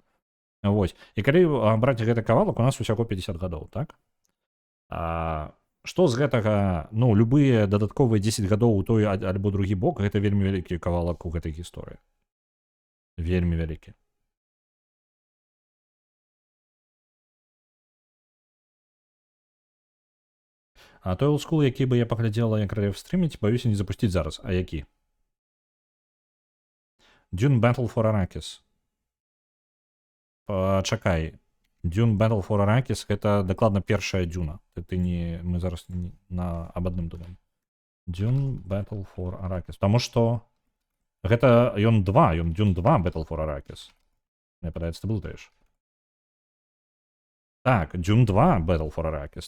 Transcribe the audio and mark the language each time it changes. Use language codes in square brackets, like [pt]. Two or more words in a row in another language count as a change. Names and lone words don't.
[be] Вось, і калі браць гэты кавалак, у нас усяго 50 гадоў, так, што з гэтага, ну, любыя дадатковыя 10 гадоў у той альбо другі бок, гэта вельмі вялікі кавалак у гэтай гісторыі. Вельмі вялікі. А той олдскул, які бы я паглядзела, як рэф стрыміць, баюся не запусціць зараз. А які? Dune Battle for Arrakis. Пачакай. Dune Battle for Arrakis гэта дакладна першая Дюна. Ты не... Мы зараз об адным думаем. Dune Battle for Arrakis. Таму што гэта ён Dune 2 Battle for Arrakis. Мне падаецца, ты блытаеш. Так, Dune 2 Battle for Arrakis.